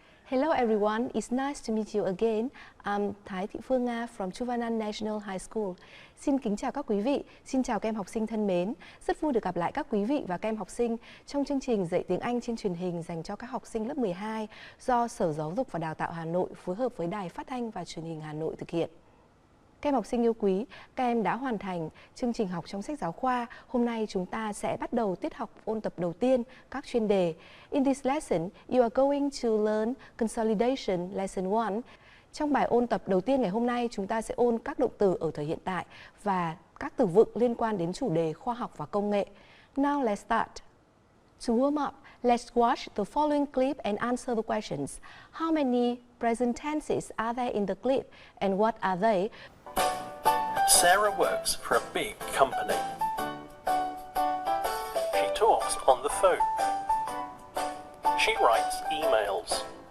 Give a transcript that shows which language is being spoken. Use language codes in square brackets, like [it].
[en] Hello everyone, it's nice to meet you again. I'm Thái Thị Phương Nga from Chu Văn An National High School. [vi] Xin kính chào các quý vị, xin chào các em học sinh thân mến. Rất vui được gặp lại các quý vị và các em học sinh trong chương trình dạy tiếng Anh trên truyền hình dành cho các học sinh lớp 12 do Sở Giáo dục và Đào tạo Hà Nội phối hợp với Đài Phát thanh và Truyền hình Hà Nội thực hiện. Các em học sinh yêu quý, các em đã hoàn thành chương trình học trong sách giáo khoa. Hôm nay chúng ta sẽ bắt đầu tiết học ôn tập đầu tiên các chuyên đề. [en] In this lesson, you are going to learn Consolidation Lesson 1. [vi] Trong bài ôn tập đầu tiên ngày hôm nay, chúng ta sẽ ôn các động từ ở thời hiện tại và các từ vựng liên quan đến chủ đề khoa học và công nghệ. [en] Now let's start. To warm up, let's watch the following clip and answer the questions. How many present tenses are there in the clip and what are they? Sarah works for a big company. She talks on the phone. She writes emails.